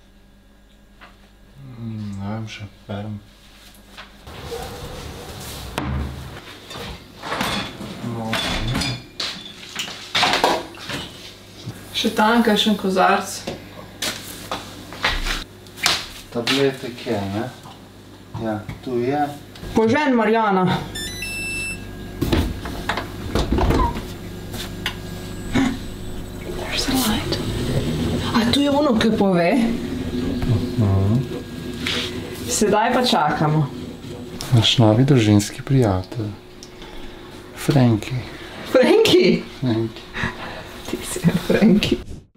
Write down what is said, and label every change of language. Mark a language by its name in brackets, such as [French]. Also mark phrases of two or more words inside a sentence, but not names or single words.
[Slovenian] Ne vem, še berem. Še tam kakšen kozarc. Tabletek je, ne? Ja, tu je. Požen, Marjana. [English] There's a light. [Slovenian] A tu je ono, ki pove? Sedaj pa čakamo. Naš novi družinski prijatelj. Franki. Franki? Franki. Ti si Franki.